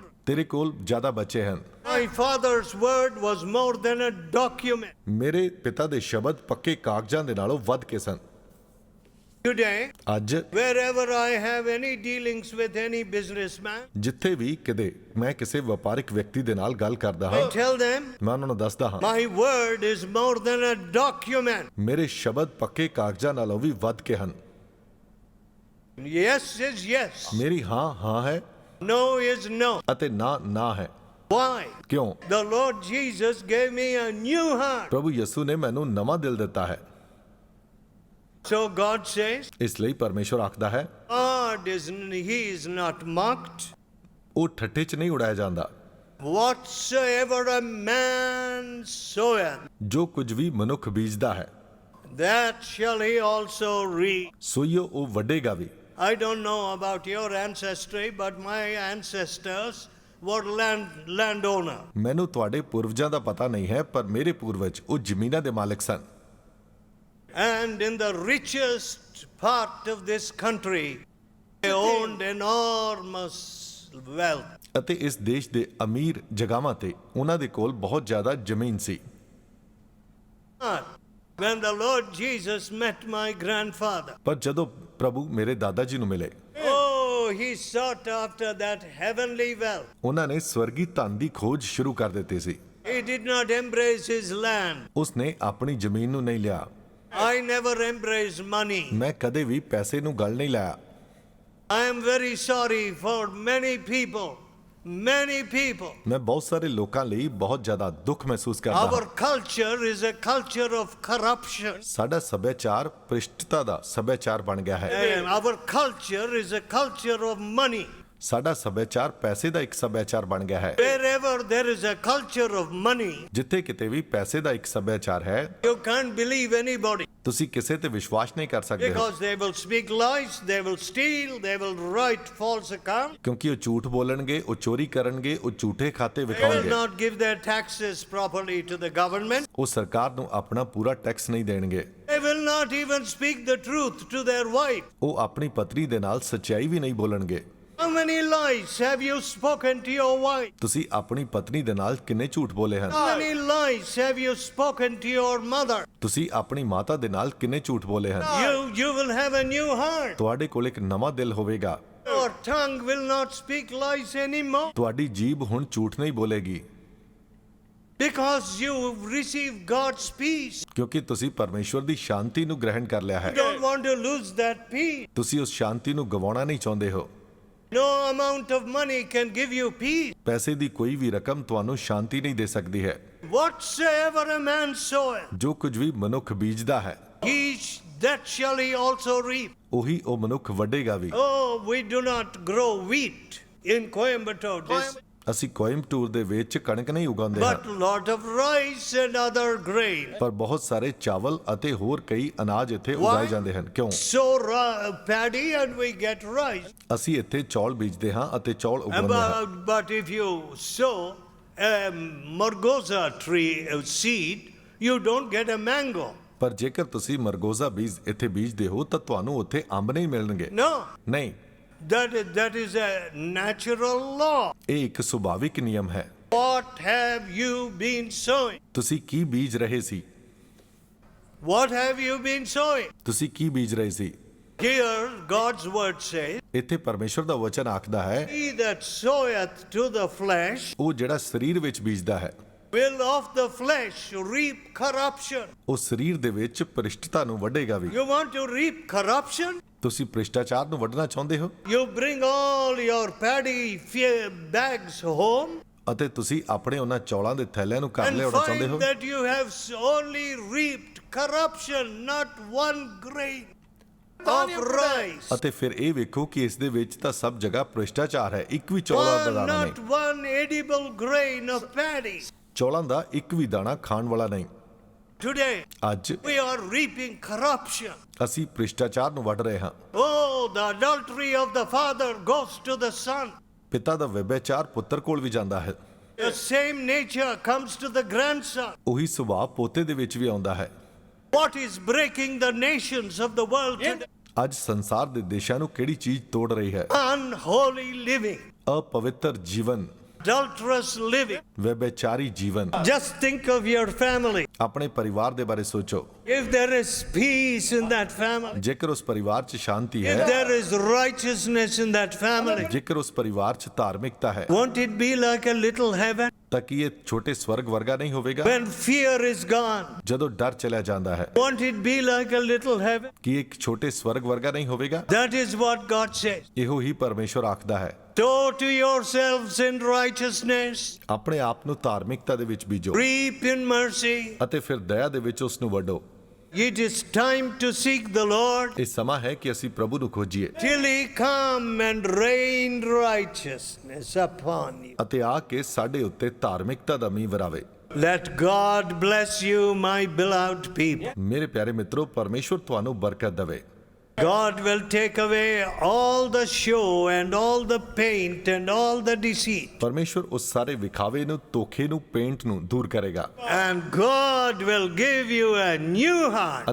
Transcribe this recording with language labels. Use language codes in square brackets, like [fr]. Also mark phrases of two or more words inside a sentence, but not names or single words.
[pa] ਤੇਰੇ ਕੋਲ ਜ਼ਿਆਦਾ ਬੱਚੇ ਹਨ। [en] My father's word was more than a document. [pa] ਮੇਰੇ ਪਿਤਾ ਦੇ ਸ਼ਬਦ ਪੱਕੇ ਕਾਗਜ਼ਾਂ ਦੇ ਨਾਲੋਂ ਵੱਧ ਕੇ ਸਨ। [en] Today, [pa] ਅੱਜ [en] wherever I have any dealings with any businessman, [pa] ਜਿੱਥੇ ਵੀ ਕਿਤੇ ਮੈਂ ਕਿਸੇ ਵਪਾਰਿਕ ਵਿਅਕਤੀ ਦੇ ਨਾਲ ਗੱਲ ਕਰਦਾ [en] I [pa] ਹਾਂ, [en] tell them, [pa] ਮੈਂ ਉਹਨਾਂ ਨੂੰ ਦੱਸਦਾ ਹਾਂ, [en] my word is more than a document. [pa] ਮੇਰੇ ਸ਼ਬਦ ਪੱਕੇ ਕਾਗਜ਼ਾਂ ਨਾਲੋਂ ਵੀ ਵੱਧ ਕੇ ਹਨ। [en] Yes is yes. [pa] ਮੇਰੀ ਹਾਂ ਹਾਂ ਹੈ [en] No is no. [pa] ਅਤੇ ਨਾ ਨਾ ਹੈ। [en] Why? [pa] ਕਿਉਂ? [en] The Lord Jesus gave me a new heart. [pa] ਪ੍ਰਭੂ ਯਿਸੂ ਨੇ ਮੈਨੂੰ ਨਵਾਂ ਦਿਲ ਦਿੱਤਾ ਹੈ। [en] So God says, [pa] ਇਸ ਲਈ ਪਰਮੇਸ਼ਵਰ ਆਖਦਾ ਹੈ, [en] He is not mocked. [pa] ਉਹ ਠੱਠੇ 'ਚ ਨਹੀਂ ਉਡਾਇਆ ਜਾਂਦਾ। [en] Whatsoever a man soweth, [pa] ਜੋ ਕੁਝ ਵੀ ਮਨੁੱਖ ਬੀਜਦਾ ਹੈ, [en] that shall he also reap. [pa] ਸੋਈਓ ਉਹ ਵੱਢੇਗਾ ਵੀ। [en] I don't know about your ancestry, but my ancestors were landowner. [pa] ਮੈਨੂੰ ਤੁਹਾਡੇ ਪੂਰਵਜਾਂ ਦਾ ਪਤਾ ਨਹੀਂ ਹੈ, ਪਰ ਮੇਰੇ ਪੂਰਵਜ ਉਹ ਜ਼ਮੀਨਾਂ ਦੇ ਮਾਲਕ ਸਨ। [en] And in the richest part of this country, they owned enormous wealth. [pa] ਅਤੇ ਇਸ ਦੇਸ਼ ਦੇ ਅਮੀਰ ਜਗ੍ਹਾਵਾਂ ਤੇ ਉਹਨਾਂ ਦੇ ਕੋਲ ਬਹੁਤ ਜ਼ਿਆਦਾ ਜ਼ਮੀਨ ਸੀ। [en] But when the Lord Jesus met my grandfather, [pa] ਪਰ ਜਦੋਂ ਪ੍ਰਭੂ ਮੇਰੇ ਦਾਦਾ ਜੀ ਨੂੰ ਮਿਲੇ, [en] oh, he sought after that heavenly wealth. [pa] ਉਹਨਾਂ ਨੇ ਸਵਰਗੀ ਧਨ ਦੀ ਖੋਜ ਸ਼ੁਰੂ ਕਰ ਦਿੱਤੀ ਸੀ। [en] He did not embrace his land. [pa] ਉਸਨੇ ਆਪਣੀ ਜ਼ਮੀਨ ਨੂੰ ਨਹੀਂ ਲਿਆ। [en] I never embraced money. [pa] ਮੈਂ ਕਦੇ ਵੀ ਪੈਸੇ ਨੂੰ ਗਲ ਨਹੀਂ ਲਾਇਆ। [en] I am very sorry for many people. Many people. [pa] ਮੈਂ ਬਹੁਤ ਸਾਰੇ ਲੋਕਾਂ ਲਈ ਬਹੁਤ ਜ਼ਿਆਦਾ ਦੁੱਖ ਮਹਿਸੂਸ ਕਰਦਾ [en] Our [pa] ਹਾਂ। [en] culture is a culture of corruption. [pa] ਸਾਡਾ ਸੱਭਿਆਚਾਰ ਭ੍ਰਿਸ਼ਟਤਾ ਦਾ ਸੱਭਿਆਚਾਰ ਬਣ ਗਿਆ ਹੈ। [en] And our culture is a culture of money. [pa] ਸਾਡਾ ਸੱਭਿਆਚਾਰ ਪੈਸੇ ਦਾ ਇੱਕ ਸੱਭਿਆਚਾਰ ਬਣ ਗਿਆ ਹੈ। [en] Wherever there is a culture of money, [pa] ਜਿੱਥੇ ਕਿਤੇ ਵੀ ਪੈਸੇ ਦਾ ਇੱਕ ਸੱਭਿਆਚਾਰ ਹੈ, [en] you can't believe anybody. [pa] ਤੁਸੀਂ ਕਿਸੇ ਤੇ ਵਿਸ਼ਵਾਸ ਨਹੀਂ ਕਰ ਸਕਦੇ ਹੋ, [en] Because they will speak lies, they will steal, they will write false accounts. [pa] ਕਿਉਂਕਿ ਉਹ ਝੂਠ ਬੋਲਣਗੇ, ਉਹ ਚੋਰੀ ਕਰਨਗੇ, ਉਹ ਝੂਠੇ ਖਾਤੇ [en] They will [pa] ਵਿਖਾਉਣਗੇ, [en] not give their taxes properly to the government. [pa] ਉਹ ਸਰਕਾਰ ਨੂੰ ਆਪਣਾ ਪੂਰਾ ਟੈਕਸ ਨਹੀਂ ਦੇਣਗੇ, [en] They will not even speak the truth to their wife. [pa] ਉਹ ਆਪਣੀ ਪਤਨੀ ਦੇ ਨਾਲ ਸੱਚਾਈ ਵੀ ਨਹੀਂ ਬੋਲਣਗੇ। [en] How many lies have you spoken to your wife? [pa] ਤੁਸੀਂ ਆਪਣੀ ਪਤਨੀ ਦੇ ਨਾਲ ਕਿੰਨੇ ਝੂਠ ਬੋਲੇ ਹਨ? [en] How many lies have you spoken to your mother? [pa] ਤੁਸੀਂ ਆਪਣੀ ਮਾਤਾ ਦੇ ਨਾਲ ਕਿੰਨੇ ਝੂਠ ਬੋਲੇ ਹਨ? [en] You will have a new heart. [pa] ਤੁਹਾਡੇ ਕੋਲ ਇੱਕ ਨਵਾਂ ਦਿਲ ਹੋਵੇਗਾ। [en] Your tongue will not speak lies anymore. [pa] ਤੁਹਾਡੀ ਜੀਭ ਹੁਣ ਝੂਠ ਨਹੀਂ ਬੋਲੇਗੀ, [en] Because you receive God's peace. [pa] ਕਿਉਂਕਿ ਤੁਸੀਂ ਪਰਮੇਸ਼ਵਰ ਦੀ ਸ਼ਾਂਤੀ ਨੂੰ ਗ੍ਰਹਿਣ ਕਰ ਲਿਆ ਹੈ। [en] You don't want to lose that peace. [pa] ਤੁਸੀਂ ਉਸ ਸ਼ਾਂਤੀ ਨੂੰ ਗਵਾਉਣਾ ਨਹੀਂ ਚਾਹੁੰਦੇ ਹੋ। [en] No amount of money can give you peace. [pa] ਪੈਸੇ ਦੀ ਕੋਈ ਵੀ ਰਕਮ ਤੁਹਾਨੂੰ ਸ਼ਾਂਤੀ ਨਹੀਂ ਦੇ ਸਕਦੀ ਹੈ। [en] Whatsoever a man soweth, [pa] ਜੋ ਕੁਝ ਵੀ ਮਨੁੱਖ ਬੀਜਦਾ ਹੈ, [en] that shall he also reap. [pa] ਉਹੀ ਉਹ ਮਨੁੱਖ ਵੱਢੇਗਾ ਵੀ। [en] Oh, we do not grow wheat in Coimbatore, [pa] ਅਸੀਂ ਕੋਇੰਬਟੂਰ ਦੇ ਵਿੱਚ ਕਣਕ ਨਹੀਂ ਉਗਾਉਂਦੇ [en] but [pa] ਹਾਂ, [en] lot of rice and other grain. [pa] ਪਰ ਬਹੁਤ ਸਾਰੇ ਚਾਵਲ ਅਤੇ ਹੋਰ ਕਈ ਅਨਾਜ ਇੱਥੇ ਉਗਾਏ ਜਾਂਦੇ ਹਨ। ਕਿਉਂ? [en] Sow paddy and we get rice. [pa] ਅਸੀਂ ਇੱਥੇ ਚੌਲ ਬੀਜਦੇ ਹਾਂ ਅਤੇ ਚੌਲ ਉਗਾਉਂਦੇ ਹਾਂ। [en] But if you sow a margosa tree seed, you don't get a mango. [pa] ਪਰ ਜੇਕਰ ਤੁਸੀਂ ਮਰਗੋਜ਼ਾ ਬੀਜ ਇੱਥੇ ਬੀਜਦੇ ਹੋ ਤਾਂ ਤੁਹਾਨੂੰ ਉੱਥੇ ਅੰਬ ਨਹੀਂ ਮਿਲਣਗੇ। [en] No. [pa] ਨਹੀਂ, [en] That is a natural law. [pa] ਇਹ ਇੱਕ ਸੁਭਾਵਿਕ ਨਿਯਮ ਹੈ। [en] What have you been sowing? [pa] ਤੁਸੀਂ ਕੀ ਬੀਜ ਰਹੇ ਸੀ? [en] What have you been sowing? [pa] ਤੁਸੀਂ ਕੀ ਬੀਜ ਰਹੇ ਸੀ? [en] Here God's word says, [pa] ਇੱਥੇ ਪਰਮੇਸ਼ਵਰ ਦਾ ਵਚਨ ਆਖਦਾ ਹੈ, [en] he that soweth to the flesh [pa] ਉਹ ਜਿਹੜਾ ਸਰੀਰ ਵਿੱਚ ਬੀਜਦਾ ਹੈ [en] will of the flesh reap corruption. [pa] ਉਹ ਸਰੀਰ ਦੇ ਵਿੱਚ ਭ੍ਰਿਸ਼ਟਤਾ ਨੂੰ ਵੱਢੇਗਾ ਵੀ। [en] You want to reap corruption? [pa] ਤੁਸੀਂ ਭ੍ਰਿਸ਼ਟਾਚਾਰ ਨੂੰ ਵੱਢਣਾ ਚਾਹੁੰਦੇ ਹੋ [en] You bring all your paddy bags home [pa] ਅਤੇ ਤੁਸੀਂ ਆਪਣੇ ਉਹਨਾਂ ਚੌਲਾਂ ਦੇ ਥੈਲਿਆਂ ਨੂੰ ਘਰ [en] and [pa] ਲਿਆਉਣਾ ਚਾਹੁੰਦੇ [en] find [pa] ਹੋ [en] that you have only reaped corruption, not one grain of rice. [pa] ਅਤੇ ਫਿਰ ਇਹ ਵੇਖੋ ਕਿ ਇਸ ਦੇ ਵਿੱਚ ਤਾਂ ਸਭ ਜਗ੍ਹਾ ਭ੍ਰਿਸ਼ਟਾਚਾਰ ਹੈ, ਇੱਕ ਵੀ ਚੌਲਾਂ ਦਾ ਦਾਣਾ [en] Not [pa] ਨਹੀਂ। [en] one edible grain of paddy. [pa] ਚੌਲਾਂ ਦਾ ਇੱਕ ਵੀ ਦਾਣਾ ਖਾਣ ਵਾਲਾ ਨਹੀਂ। [en] Today [pa] ਅੱਜ [en] we are reaping corruption. [pa] ਅਸੀਂ ਭ੍ਰਿਸ਼ਟਾਚਾਰ ਨੂੰ ਵੱਢ ਰਹੇ ਹਾਂ। [en] Oh, the adultery of the father goes to the son. [pa] ਪਿਤਾ ਦਾ ਵਿਭਿਆਚਾਰ ਪੁੱਤਰ ਕੋਲ ਵੀ ਜਾਂਦਾ ਹੈ। [en] The same nature comes to the grandson. [pa] ਉਹੀ ਸੁਭਾਅ ਪੋਤੇ ਦੇ ਵਿੱਚ ਵੀ ਆਉਂਦਾ ਹੈ। [en] What is breaking the nations of the world today? [pa] ਅੱਜ ਸੰਸਾਰ ਦੇ ਦੇਸ਼ਾਂ ਨੂੰ ਕਿਹੜੀ ਚੀਜ਼ ਤੋੜ ਰਹੀ ਹੈ? [en] Unholy living, [pa] ਅਪਵਿੱਤਰ ਜੀਵਨ, [en] adulterous living. [pa] ਵਿਭਿਆਚਾਰੀ ਜੀਵਨ। [en] Just think of your family. [pa] ਆਪਣੇ ਪਰਿਵਾਰ ਦੇ ਬਾਰੇ ਸੋਚੋ। [en] If there is peace in that family, [pa] ਜੇਕਰ ਉਸ ਪਰਿਵਾਰ 'ਚ ਸ਼ਾਂਤੀ [en] if [pa] ਹੈ, [en] there is righteousness in that family, [pa] ਜੇਕਰ ਉਸ ਪਰਿਵਾਰ 'ਚ ਧਾਰਮਿਕਤਾ ਹੈ, [en] won't it be like a little heaven? [pa] ਤਾਂ ਕੀ ਇਹ ਛੋਟੇ ਸਵਰਗ ਵਰਗਾ ਨਹੀਂ ਹੋਵੇਗਾ? [en] When fear is gone, [pa] ਜਦੋਂ ਡਰ ਚਲਿਆ ਜਾਂਦਾ ਹੈ, [en] won't it be like a little heaven? [pa] ਕੀ ਇੱਕ ਛੋਟੇ ਸਵਰਗ ਵਰਗਾ ਨਹੀਂ ਹੋਵੇਗਾ? [en] That is what God says. [pa] ਇਹੋ ਹੀ ਪਰਮੇਸ਼ਵਰ ਆਖਦਾ ਹੈ। [en] Sow to yourselves in righteousness, [pa] ਆਪਣੇ ਆਪ ਨੂੰ ਧਾਰਮਿਕਤਾ ਦੇ ਵਿੱਚ ਬੀਜੋ [en] reap in mercy. [pa] ਅਤੇ ਫਿਰ ਦਇਆ ਦੇ ਵਿੱਚ ਉਸ ਨੂੰ ਵੱਢੋ। [en] It is time to seek the Lord [pa] ਇਹ ਸਮਾਂ ਹੈ ਕਿ ਅਸੀਂ ਪ੍ਰਭੂ ਨੂੰ ਖੋਜੀਏ [en] till He come and rain righteousness upon you. [pa] ਅਤੇ ਆ ਕੇ ਸਾਡੇ ਉੱਤੇ ਧਾਰਮਿਕਤਾ ਦਾ ਮੀਂਹ ਵਰਾਵੇ। [en] Let God bless you, my beloved people. [pa] ਮੇਰੇ ਪਿਆਰੇ ਮਿੱਤਰੋ, ਪਰਮੇਸ਼ਵਰ ਤੁਹਾਨੂੰ ਬਰਕਤ ਦੇਵੇ। [en] God will take away all the show and all the paint and all the deceit. [pa] ਪਰਮੇਸ਼ਵਰ ਉਸ ਸਾਰੇ ਵਿਖਾਵੇ ਨੂੰ, ਧੋਖੇ ਨੂੰ, ਪੇਂਟ ਨੂੰ ਦੂਰ ਕਰੇਗਾ [en] And God will give you a new heart